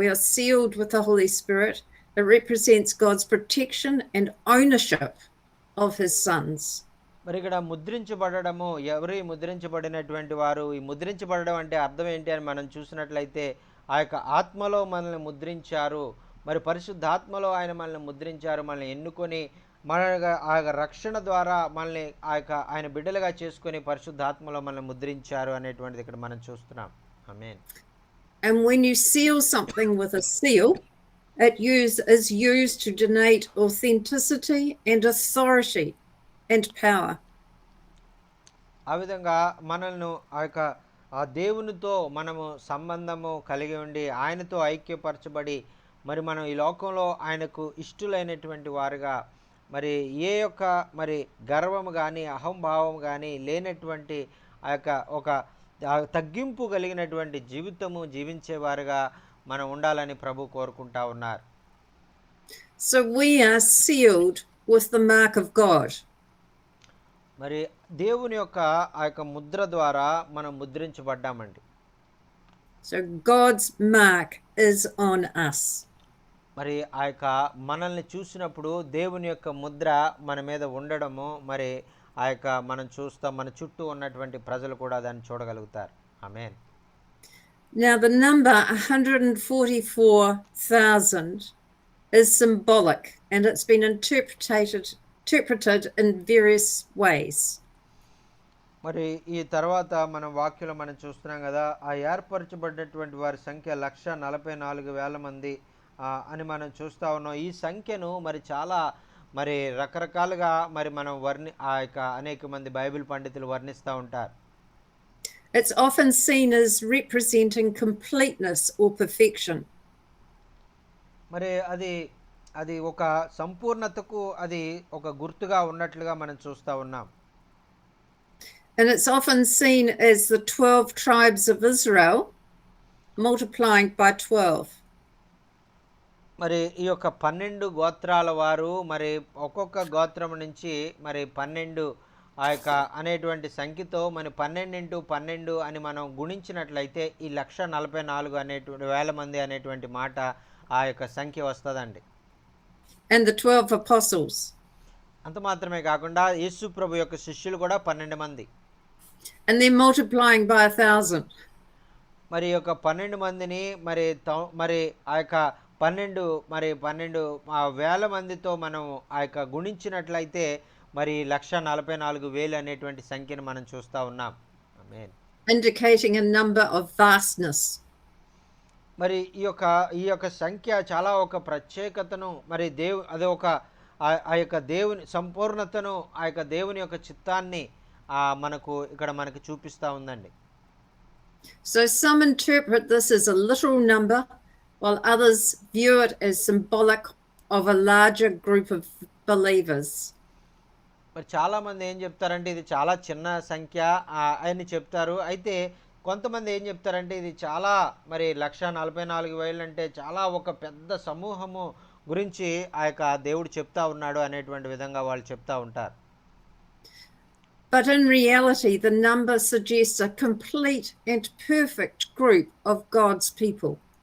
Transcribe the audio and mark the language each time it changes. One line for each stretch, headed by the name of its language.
English: We are sealed with the Holy Spirit. It represents God's protection and ownership of his sons.
Telugu: మరి ఇక్కడ ముద్రించబడము, ఎవరు ఈ ముద్రించబడినటువంటి వారు? ఈ ముద్రించబడడం అంటే అర్థం ఏంటి అని మనం చూసినట్లయితే ఆ యొక్క ఆత్మలో మనల్ని ముద్రించారు. మరి పరిశుద్ధాత్మలో ఆయన మనల్ని ముద్రించారు. మనల్ని ఎన్నుకొని మన ఆ రక్షణ ద్వారా మనల్ని ఆయన బిడ్డలుగా చేసుకొని పరిశుద్ధాత్మలో మనల్ని ముద్రించారు అనేటువంటిది ఇక్కడ మనం చూస్తున్నాం. ఆమేన్.
English: And when you seal something with a seal, it is used to denote authenticity and authority and power.
Telugu: ఆ విధంగా మనల్ని ఆ దేవునితో మనము సంబంధము కలిగి ఉండి ఆయనతో ఐక్యపరచబడి మరి మనం ఈ లోకంలో ఆయనకు ఇష్టలైనటువంటి వారుగా మరి ఏ యొక్క మరి గర్వము కానీ అహంభావం కానీ లేనటువంటి ఆ యొక్క ఒక తగ్గింపు కలిగినటువంటి జీవితము జీవించేవారుగా మనం ఉండాలని ప్రభు కోరుకుంటా ఉన్నారు.
English: So we are sealed with the mark of God.
Telugu: మరి దేవుని యొక్క ఆ యొక్క ముద్ర ద్వారా మనం ముద్రించబడ్డామండి.
English: So God's mark is on us.
Telugu: మరి ఆ యొక్క మనల్ని చూసినప్పుడు దేవుని యొక్క ముద్ర మన మీద ఉండడము మరి ఆ యొక్క మనం చూస్తాం, మన చుట్టూ ఉన్నటువంటి ప్రజలు కూడా దాన్ని చూడగలుగుతారు. ఆమేన్.
English: Now the number 144,000 is symbolic and it's been interpreted in various ways.
Telugu: మరి ఈ తర్వాత మనం వాక్యంలో మనం చూస్తున్నాం కదా, ఆ ఏర్పరచబడినటువంటి వారి సంఖ్య 144,000 మంది అని మనం చూస్తూ ఉన్నాం. ఈ సంఖ్యను మరి చాలా మరి రకరకాలుగా మరి మనం ఆ యొక్క అనేక మంది బైబిల్ పండితులు వర్ణిస్తూ ఉంటారు.
English: It's often seen as representing completeness or perfection.
Telugu: మరి అది ఒక సంపూర్ణతకు అది ఒక గుర్తుగా ఉన్నట్లుగా మనం చూస్తూ ఉన్నాం.
English: And it's often seen as the 12 tribes of Israel multiplying by 12.
Telugu: మరి ఈ యొక్క 12 గోత్రాల వారు మరి ఒక్కొక్క గోత్రం నుంచి మరి 12 ఆ యొక్క అనేటువంటి సంఖ్యతో మరి 12 × 12 అని మనం గుణించినట్లయితే ఈ 144,000 మంది అనేటువంటి మాట ఆ యొక్క సంఖ్య వస్తుందండి.
English: And the 12 apostles.
Telugu: అంత మాత్రమే కాకుండా యేసు ప్రభు యొక్క శిష్యులు కూడా 12 మంది.
English: And they're multiplying by 1,000.
Telugu: మరి ఈ యొక్క 12 మందిని మరి ఆ యొక్క 12,000 మందితో మనం ఆ యొక్క గుణించినట్లయితే మరి 144,000 అనేటువంటి సంఖ్యను మనం చూస్తూ ఉన్నాం. ఆమేన్.
English: Indicating a number of vastness.
Telugu: మరి ఈ యొక్క సంఖ్య చాలా ఒక ప్రత్యేకతను మరి అది ఒక ఆ యొక్క దేవుని సంపూర్ణతను ఆ యొక్క దేవుని యొక్క చిత్తాన్ని మనకు చూపిస్తూ ఉందండి.
English: So some interpret this as a literal number, while others view it as symbolic of a larger group of believers.
Telugu: మరి చాలామంది ఏం చెప్తారంటే ఇది చాలా చిన్న సంఖ్య అని చెప్తారు. అయితే కొంతమంది ఏం చెప్తారంటే ఇది చాలా మరి 144,000 అంటే చాలా ఒక పెద్ద సమూహము గురించి ఆ యొక్క దేవుడు చెప్తా ఉన్నాడు అనేటువంటి విధంగా వాళ్ళు చెప్తా ఉంటారు.
English: But in reality, the number suggests a complete and perfect group of God's people.